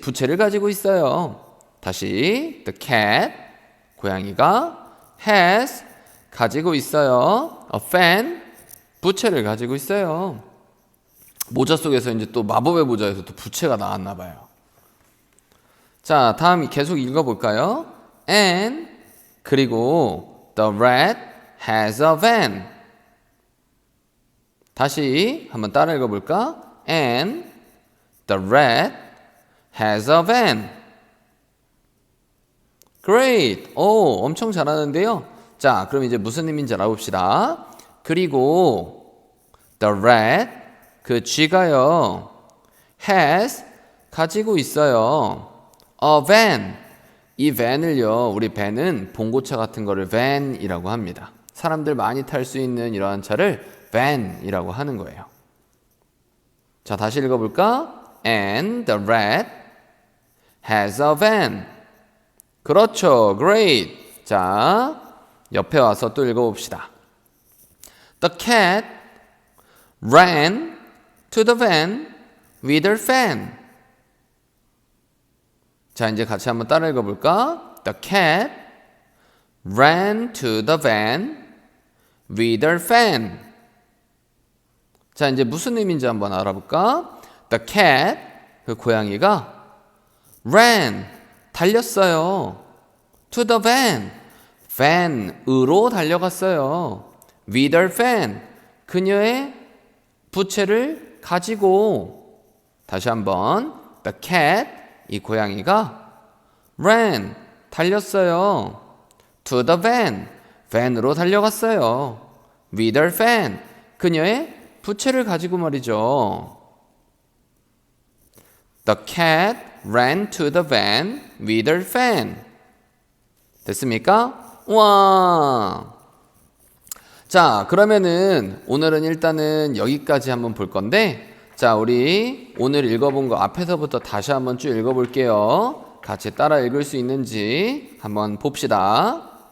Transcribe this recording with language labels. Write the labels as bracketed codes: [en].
[ko] 부채를 가지고 있어요. 다시 [en] the cat, [ko] 고양이가 has, 가지고 있어요. [en] a fan, [ko] 부채를 가지고 있어요. 모자 속에서 이제 또 마법의 모자에서 또 부채가 나왔나 봐요. 자, 다음 계속 읽어볼까요? And [en] 그리고 the rat has a van. [ko] 다시 한번 따라 읽어볼까? [en] And the rat has a van. [ko] Great! 오, 엄청 잘하는데요. 자, 그럼 이제 무슨 의미인지 알아봅시다. 그리고 [en] the rat, [ko] 그 쥐가요, has, 가지고 있어요. [en] a van. [ko] 이 van을요, 우리 van은 봉고차 같은 거를 van이라고 합니다. 사람들 많이 탈 수 있는 이러한 차를 van이라고 하는 거예요. 자, 다시 읽어볼까? [en] And the rat has a van. [ko] 그렇죠. [en] Great. [ko] 자, 옆에 와서 또 읽어봅시다. [en] The cat ran to the van with her fan. [ko] 자, 이제 같이 한번 따라 읽어볼까? [en] The cat ran to the van with her fan. [ko] 자, 이제 무슨 의미인지 한번 알아볼까? [en] The cat, [ko] 그 고양이가 ran, 달렸어요. [en] To the van, [ko] van으로 달려갔어요. [en] With her fan, [ko] 그녀의 부채를 가지고. 다시 한번 [en] The cat, [ko] 이 고양이가 ran, 달렸어요. [en] To the van, [ko] van으로 달려갔어요. [en] With her fan, [ko] 그녀의 부채를 가지고 말이죠. [en] The cat ran to the van with her fan. [ko] 됐습니까? 와! 자, 그러면은 오늘은 일단은 여기까지 한번 볼 건데, 자, 우리 오늘 읽어본 거 앞에서부터 다시 한번 쭉 읽어볼게요. 같이 따라 읽을 수 있는지 한번 봅시다.